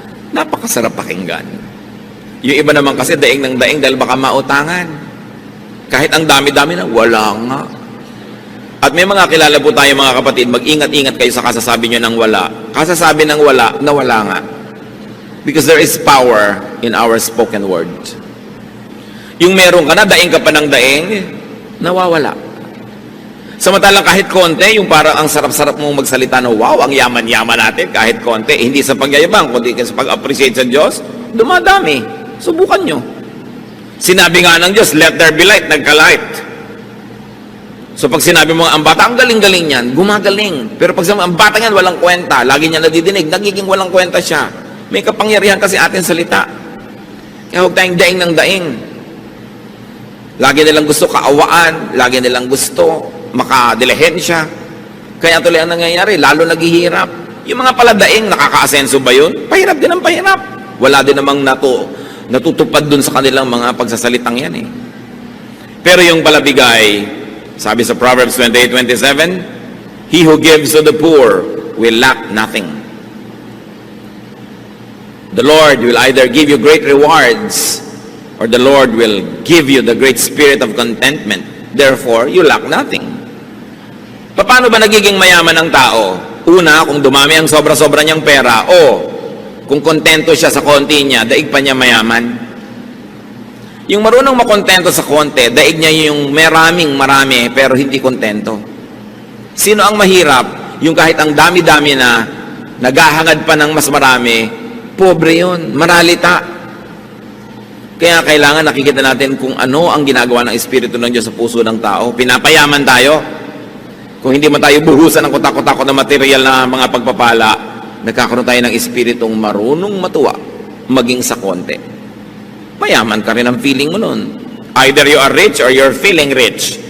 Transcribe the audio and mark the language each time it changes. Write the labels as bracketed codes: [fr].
[tl] Napakasarap pakinggan. Yung iba naman kasi daing ng daing dahil baka mautangan. Kahit ang dami-dami na, wala nga. At may mga kilala po tayo mga kapatid, mag-ingat-ingat kayo sa kasasabi nyo ng wala. Kasasabi ng wala, na wala nga. [en] Because there is power in our spoken word. [tl] Yung meron ka na, daing ka pa ng daing, nawawala. Samantalang kahit konti, yung parang ang sarap-sarap mong magsalita na, wow, ang yaman-yaman natin, kahit konti, hindi sa pagyayabang, kundi sa pag-appreciate sa Diyos, dumadami. Subukan nyo. Sinabi nga ng Diyos, [en] let there be light, [tl] nagka-light. So pag sinabi mo, ang bata, ang galing-galing yan, gumagaling. Pero pag sinabi, ang bata yan, walang kwenta, lagi niya nadidinig, nagiging walang kwenta siya. May kapangyarihan kasi ating salita. Kaya huwag tayong daing ng daing. Lagi nilang gusto kaawaan, lagi nilang gusto makadilihensya. Kaya tuloy ang nangyayari, lalo naghihirap. Yung mga paladaing, nakaka-asenso ba yun? Pahirap din ang pahirap. Wala din namang natutupad dun sa kanilang mga pagsasalitang yan eh. Pero yung palabigay, sabi sa [en] Proverbs 28:27, he who gives to the poor will lack nothing. The Lord will either give you great rewards or the Lord will give you the great spirit of contentment. Therefore, you lack nothing. [tl] Paano ba nagiging mayaman ang tao? Una, kung dumami ang sobra-sobra niyang pera o kung kontento siya sa konti niya, daig pa niya mayaman. Yung marunong makontento sa konti, daig niya yung marami pero hindi kontento. Sino ang mahirap? Yung kahit ang dami-dami na naghahangad pa ng mas marami, pobre yun, maralita. Kaya kailangan nakikita natin kung ano ang ginagawa ng Espiritu ng Diyos sa puso ng tao. Pinapayaman tayo. Kung hindi man tayo buhusan ng kutak-kutak na material na mga pagpapala, nagkakaroon tayo ng Espiritong marunong matuwa, maging sa konti. Mayaman ka rin ang feeling mo nun. [en] Either you are rich or you're feeling rich.